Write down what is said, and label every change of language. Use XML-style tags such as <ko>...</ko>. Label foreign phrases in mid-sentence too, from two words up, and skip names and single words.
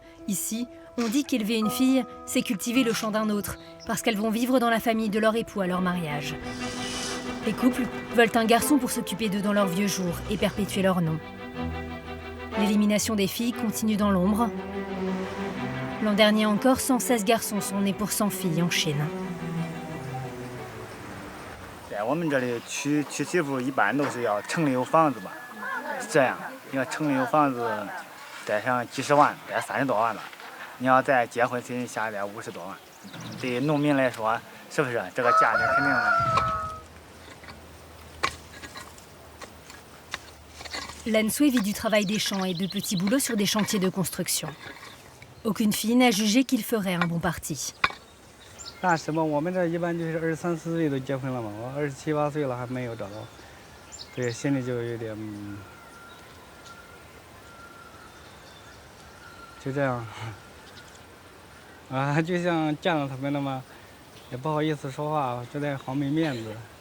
<fr>Ici, on dit qu'élever une fille, c'est cultiver le champ d'un autre, parce qu'elles vont vivre dans la famille de leur époux à leur mariage. Les couples veulent un garçon pour s'occuper d'eux dans leurs vieux jours et perpétuer leur nom. L'élimination des filles continue dans l'ombre. L'an dernier encore, 116 garçons sont nés pour 100 filles en Chine.</fr> <zh>在我们这里娶媳妇一般都是要城里有房子吧，是这样。因为城里有房子，带上几十万，带30多万吧。你要再结婚费下来50多万，对农民来说，是不是这个价钱肯定？</zh> <fr>Lan Sui vit du travail des champs et de petits boulots sur des chantiers de construction. Aucune fille n'a jugé qu'il ferait un bon parti.</fr> <zh>那什么，我们这一般就是23、24岁都结婚了嘛，我27、28岁了还没有找到，对，心里就有点，就这样，啊，就像见了他们了嘛，也不好意思说话，觉得好没面子。</zh>